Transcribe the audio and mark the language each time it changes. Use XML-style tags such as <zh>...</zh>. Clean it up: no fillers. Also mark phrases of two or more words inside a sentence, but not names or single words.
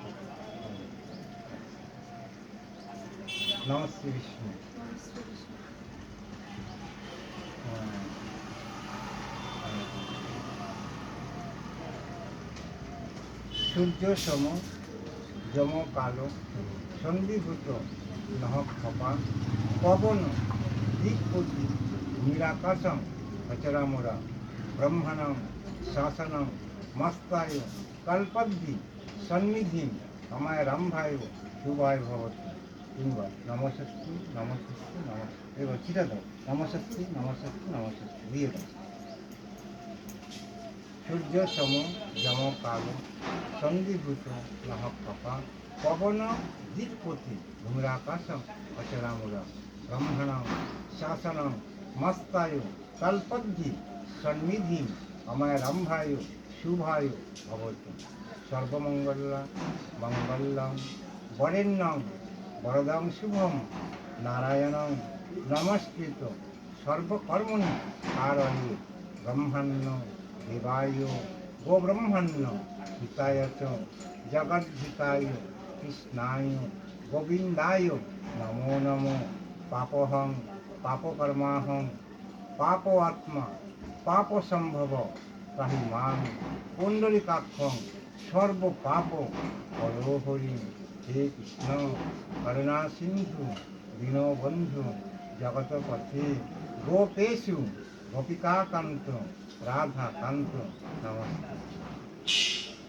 <sa>নমস্তে বিষ্ণু। সূর্য সম যম কালো সন্ধিভূত নহ ক্ষপা পবন দিকপতি নিরাকাশং অচরামরা ব্রহ্মণং শাসনং মস্তায় কল্পদ্দি সন্নিধি আমায় রম্ভায় শুভায় ভবতু।</sa> <bn>তিনবার</bn> <sa>নমস্তি নমস্তি নম</sa> <bn>এবার চিটা দাও</bn> <sa>নমস্তি নমস্তি নমস্তি</sa> <bn>দিয়ে দাও।</bn> <sa>সূর্য সম যম কালো সন্ধিভূত নহ ক্ষপা পবন দিকপতি ধূম্রাকাশম অচরামুরা ব্রহ্মণং শাসনং মস্তায় কল্পদ্দি সন্নিধি আমায় রম্ভায় শুভায় ভবতু। সর্বমঙ্গলা মঙ্গলং বরেণ্যং বরদং শুভম নারায়ণং নমস্কৃত সর্বকর্মণি কারণে ব্রহ্মাণ্য দেবায় গোব্রহ্মণ্য হিতায় চ জগদ্ধিতায় কৃষ্ণায় গোবিন্দায় নমো নমো। পাপহং পাপকর্মাহং পাপ আত্মা পাপ সম্ভব তাহি মাম পুণ্ডরিকাক্ষং সর্ব পাপ হরি। হে কৃষ্ণ করুণা সিন্ধু দীনবন্ধু জগৎপথে গোপেশু গোপিকাকান্ত রাধাকান্ত নমস্তে।</sa>